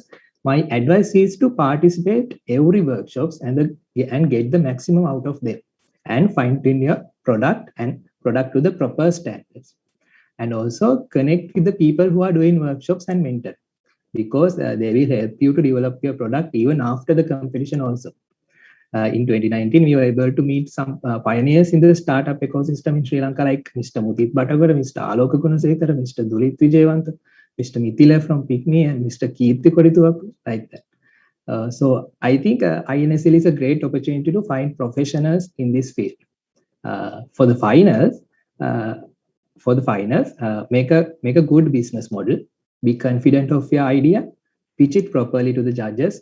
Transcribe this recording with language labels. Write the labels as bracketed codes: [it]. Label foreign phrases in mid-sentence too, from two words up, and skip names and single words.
[en] My advice is to participate every workshops and get the maximum out of them, and fine-tune your product to the proper standards. And also connect with the people who are doing workshops and mentor, because they will help you to develop your product even after the competition also. In 2019, we were able to meet some pioneers in the startup ecosystem in Sri Lanka, like Mr. Mudit Batagara, Mr. Aloka Gunasekara, Mr. Dulit Vijayawantha, Mr. Mithila from Picni, and Mr. Keerthi Kodithuwappu, like that. So I think INSL is a great opportunity to find professionals in this field. For the finals, make a good business model, be confident of your idea, pitch it properly to the judges.